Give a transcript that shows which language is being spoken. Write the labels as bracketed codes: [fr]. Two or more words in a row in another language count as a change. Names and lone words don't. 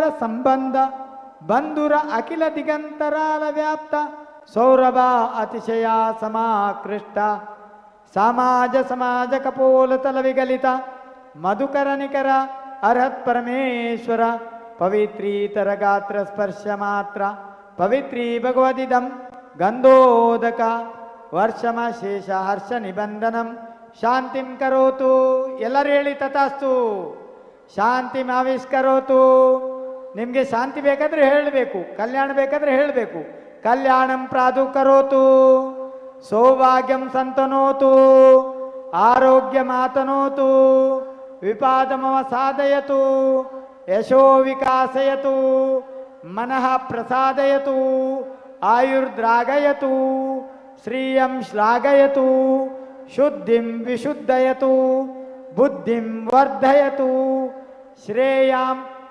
[sa] ಸಂಬಂಧ ಬಂಧುರ ಅಖಿಲ ದಿಗಂತರಾಲ ವ್ಯಾಪ್ತ ಸೌರಭ ಅತಿಶಯ ಸಮಾಕೃಷ್ಟ ಸಮಾಜ ಸಮಾಜ ಕಪೋಲ ತಲ ವಿಗಲಿತ ಮಧುಕರ ನಿಕರ ಅರ್ಹತ್ ಪರಮೇಶ್ವರ ಪವಿತ್ರೀತರ ಗಾತ್ರ ಸ್ಪರ್ಶ ಮಾತ್ರ ಪವಿತ್ರೀ ಭಗವದಿದಂ ಗಂಧೋದಕ ವರ್ಷಮ ಶೇಷ ಹರ್ಷ ನಿಬಂಧನಂ ಶಾಂತಿಂ ಕರೋತು. [kn] ಎಲ್ಲರೂ ಹೇಳಿ ತಥಾಸ್ತು. [sa] ಶಾಂತಿಂ ಆವಿಷ್ಕರೋತು. [kn] ನಿಮಗೆ ಶಾಂತಿ ಬೇಕಾದ್ರೆ ಹೇಳಬೇಕು, ಕಲ್ಯಾಣ ಬೇಕಾದ್ರೆ ಹೇಳಬೇಕು. [sa] ಕಲ್ಯಾಣಂ ಪ್ರಾದು ಕರೋತು ಸೌಭಾಗ್ಯಂ ಸಂತನೋತು ಆರೋಗ್ಯ ಮಾತನೋತು ವಿಪಾದಮವ ಸಾಧಯತು ಯಶೋ ವಿಕಾಸಯತು ಮನಃ ಪ್ರಸಾದಯತು ಆಯುರ್ದ್ರಾಗಯತು ಶ್ರಿಯಂ ಶ್ಲಾಘಯತು ಶುದ್ಧಿಂ ವಿಶುದ್ಧಯತು ಬುದ್ಧಿಂ ವರ್ಧಯತು ಶ್ರೇಯಾಂ